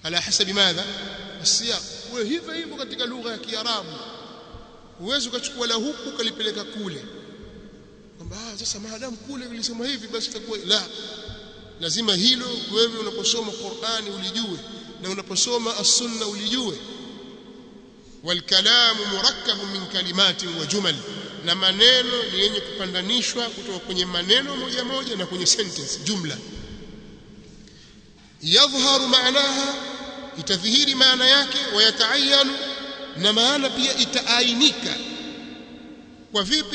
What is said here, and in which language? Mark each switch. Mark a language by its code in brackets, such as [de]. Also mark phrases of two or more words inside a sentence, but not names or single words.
[ar] على حسب ماذا السياق. [sw] Wewe hivyo katika lugha ya Kiarabu huwezi ukachukua la huku ukalipeleka kule kwamba sasa maadamu kule ulisema hivi basi itakuwa la. Lazima hilo wewe unaposoma Qur'ani ulijue na unaposoma as-sunna ulijue. [ar] والكلام مركب من كلمات وجمل, [sw] na maneno ni yenye kupandanishwa kutoka kwenye maneno moja moja na kwenye sentence jumla. [ar] يظهر معناها, [sw] itadhihiri maana yake, wayataayanu, na maana pia itaainika. Kwa vipi?